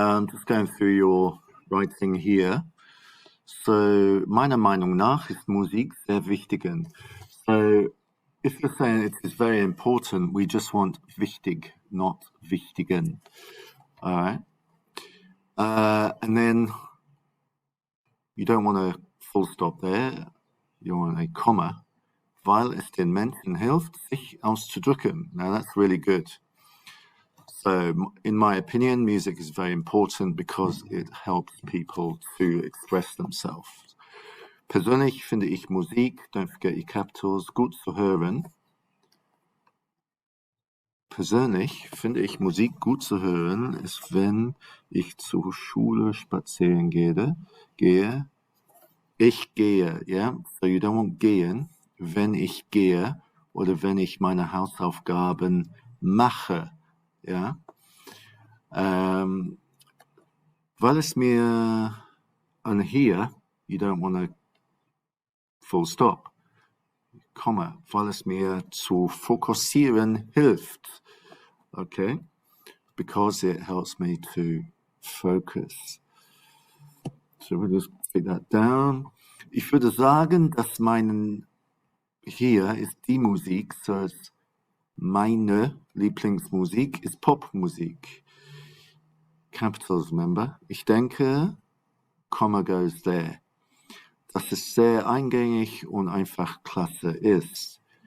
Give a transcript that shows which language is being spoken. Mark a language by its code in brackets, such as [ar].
[en] Just going through your writing here. [de] So, meiner Meinung nach ist Musik sehr wichtig. [en] So, if you're saying it is very important, we just want wichtig, not wichtigen. All right. And then you don't want a full stop there. You want a comma, [de] weil es den Menschen hilft, sich auszudrücken. [en] Now, that's really good. So, in my opinion, music is very important because it helps people to express themselves. [de] Persönlich finde ich Musik, [en] don't forget your capitals, [de] gut zu hören. Persönlich finde ich Musik gut zu hören, ist, wenn ich zur Schule spazieren gehe. Ich gehe, [en] yeah? So you don't want [de] gehen. Wenn ich gehe oder wenn ich meine Hausaufgaben mache, ja? Weil es mir, [en] and here, you don't want to full stop, comma, [de] weil es mir zu fokussieren hilft, [en] okay, because it helps me to focus. So we'll just take that down. [de] Ich würde sagen, dass hier ist die Musik, so meine Lieblingsmusik ist Popmusik. [en] Capitals, remember? [de] Ich denke, [en] comma goes there. [de] Dass es sehr eingängig und einfach klasse ist.